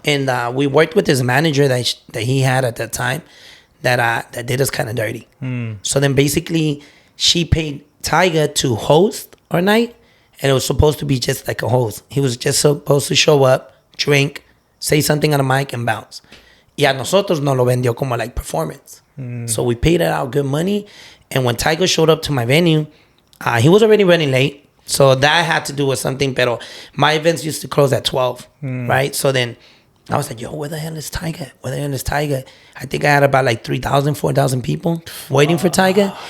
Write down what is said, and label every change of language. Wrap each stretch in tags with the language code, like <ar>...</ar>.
<en>And we worked with his manager that he had at that time that did us kind of dirty. So then basically she paid Tyga to host our night, and it was supposed to be just like a host. He was just supposed to show up, drink, say something on the mic, and bounce.</en> <es>Y a nosotros nos lo vendió como like performance.</es> <en>So we paid it out good money. And when Tyga showed up to my venue, he was already running late. So that had to do with something. Pero my events used to close at 12, right? So then I was like, yo, where the hell is Tyga? Where the hell is Tyga? I think I had about like 3,000, 4,000 people waiting for Tyga.</en>